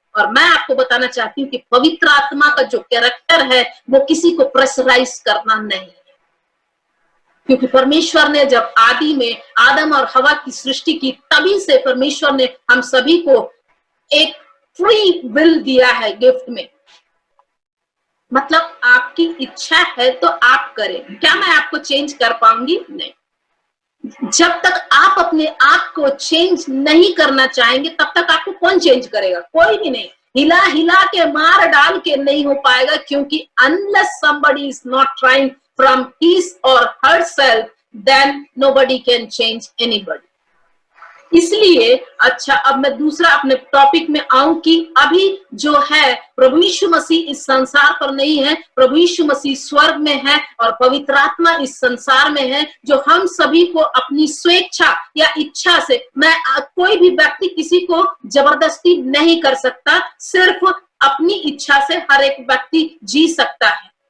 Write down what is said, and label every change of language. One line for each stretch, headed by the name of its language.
Hindi: और मैं आपको बताना चाहती हूँ कि पवित्र आत्मा का जो कैरेक्टर है वो किसी को प्रेशराइज करना नहीं है, क्योंकि परमेश्वर ने जब आदि में आदम और हवा की सृष्टि की, तभी से परमेश्वर ने हम सभी को एक फ्री विल दिया है गिफ्ट में। मतलब आपकी इच्छा है तो आप करें। क्या मैं आपको चेंज कर पाऊंगी? नहीं। जब तक आप अपने आप को चेंज नहीं करना चाहेंगे तब तक आपको कौन चेंज करेगा? कोई भी नहीं। हिला हिला के, मार डाल के नहीं हो पाएगा, क्योंकि
English: unless somebody is not trying from his or herself, then nobody can change anybody.
Hindi: इसलिए अच्छा, अब मैं दूसरा अपने टॉपिक में आऊं कि अभी जो है प्रभु यीशु मसीह इस संसार पर नहीं है, प्रभु यीशु मसीह स्वर्ग में है और पवित्र आत्मा इस संसार में है, जो हम सभी को अपनी स्वेच्छा या इच्छा से, मैं कोई भी व्यक्ति किसी को जबरदस्ती नहीं कर सकता, सिर्फ अपनी इच्छा से हर एक व्यक्ति जी सकता है।